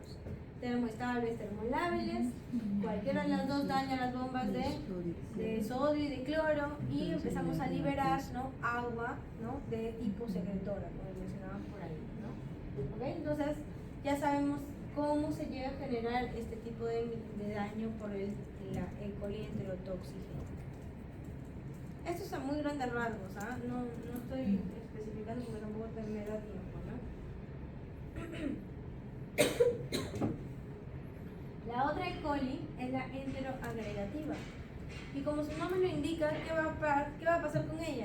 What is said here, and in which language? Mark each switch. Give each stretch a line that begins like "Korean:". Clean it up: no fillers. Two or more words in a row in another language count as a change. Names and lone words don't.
Spanish: Termoestables, termolábiles, cualquiera de las dos daña las bombas de sodio y de cloro y empezamos a liberar, ¿no?, agua, ¿no?, de tipo secretora, como mencionaban por ahí, ¿no? ¿Ok? Entonces, ya sabemos cómo se llega a generar este tipo de daño por la E. coli enterotóxica. Esto es a muy grandes rasgos, ¿ah? No estoy especificando porque tampoco me da tiempo, ¿no? La otra E. coli es la enteroagregativa. Y como su nombre lo indica, ¿qué va a pasar con ella?